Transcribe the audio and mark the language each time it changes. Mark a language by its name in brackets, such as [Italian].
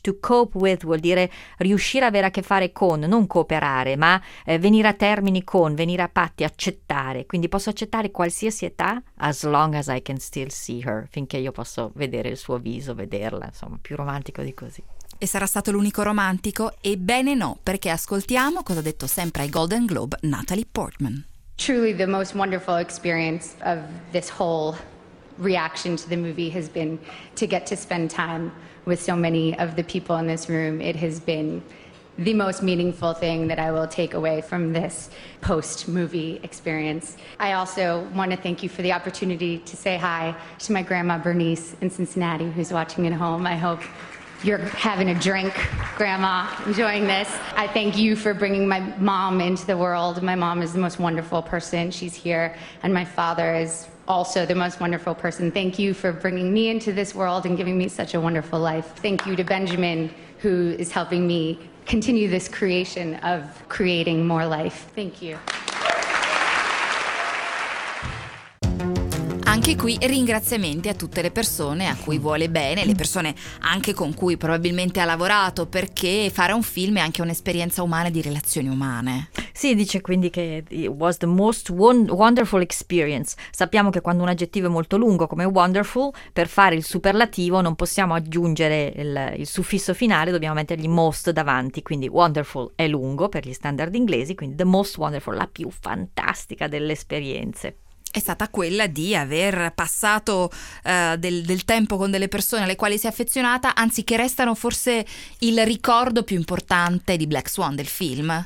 [English] To cope with [Italian] vuol dire riuscire a avere a che fare con, non cooperare, ma venire a termini con, venire a patti, accettare. Quindi posso accettare qualsiasi età, [English] as long as I can still see her, [Italian] finché io posso vedere il suo viso, vederla, insomma, più romantico di così. E sarà stato l'unico romantico? Ebbene no, perché ascoltiamo cosa ha detto sempre ai Golden Globe Natalie Portman. [English] Truly the most wonderful experience of this whole reaction to the movie has been to get to spend time with so many of the people in this room. It has been the most meaningful thing that I will take away from this post-movie experience. I also want to thank you for the opportunity to say hi to my grandma Bernice in Cincinnati, who's watching at home. I hope You're having a drink, Grandma, enjoying this. I thank you for bringing my mom into the world. My mom is the most wonderful person. She's here. And my father is also the most wonderful person. Thank you for bringing me into this world and giving me such a wonderful life. Thank you to Benjamin, who is helping me continue this creation of creating more life. Thank you. [Italian] Anche qui ringraziamenti a tutte le persone a cui vuole bene, le persone anche con cui probabilmente ha lavorato, perché fare un film è anche un'esperienza umana di relazioni umane. Sì, dice quindi che [English] it was the most wonderful experience. [Italian] Sappiamo che quando un aggettivo è molto lungo come wonderful, per fare il superlativo non possiamo aggiungere il suffisso finale, dobbiamo mettergli most davanti, quindi wonderful è lungo per gli standard inglesi, quindi [English] the most wonderful, [Italian] la più fantastica delle esperienze. È stata quella di aver passato del tempo con delle persone alle quali si è affezionata, anzi che restano forse il ricordo più importante di Black Swan, del film.